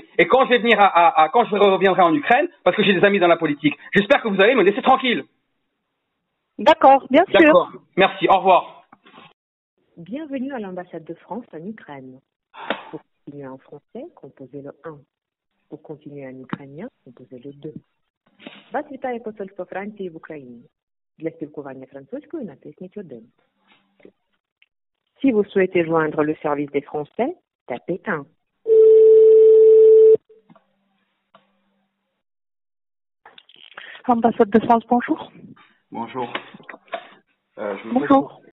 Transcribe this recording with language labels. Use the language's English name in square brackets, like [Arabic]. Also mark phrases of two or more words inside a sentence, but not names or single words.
[French] Et quand je vais venir quand je reviendrai en Ukraine, parce que j'ai des amis dans la politique, j'espère que vous allez me laisser tranquille. D'accord, bien sûr. D'accord, merci, au revoir. Bienvenue à l'ambassade de France en Ukraine. Pour continuer en français, composez le 1. Pour continuer en ukrainien, composez le 2. [Ukrainian] Вас вітає посольство Франції в Україні. Для спілкування французькою натисніть 1. [French] Si vous souhaitez joindre le service des Français, tapez 1. Ambassade de France, bonjour. Bonjour. Bonjour.